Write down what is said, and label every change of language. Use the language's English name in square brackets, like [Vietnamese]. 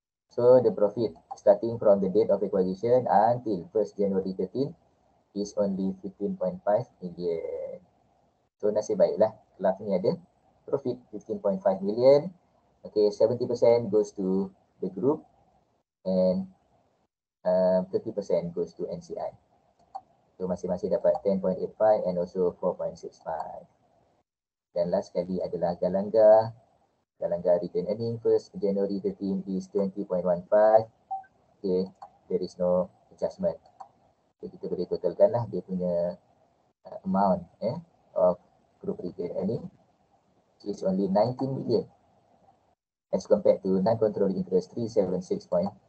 [English] So the profit starting from the date of acquisition until 1st January 13 is only 15.5 million. [Malay] So nasib baiklah Clough ni ada profit 15.5 million. [English] Okay, 70% goes to the group and 30% goes to NCI. [Malay] So masing-masing dapat 10.85 [English] and also [Malay] 4.65. Dan last sekali adalah Galanga. [English] Galanga retained earning 1st January 13 is 20.15. Okay, there is no adjustment. So [Malay] kita boleh totalkan lah dia punya [English] amount of group retained earning is only 19 million as compared to non-controlling interest 376.65.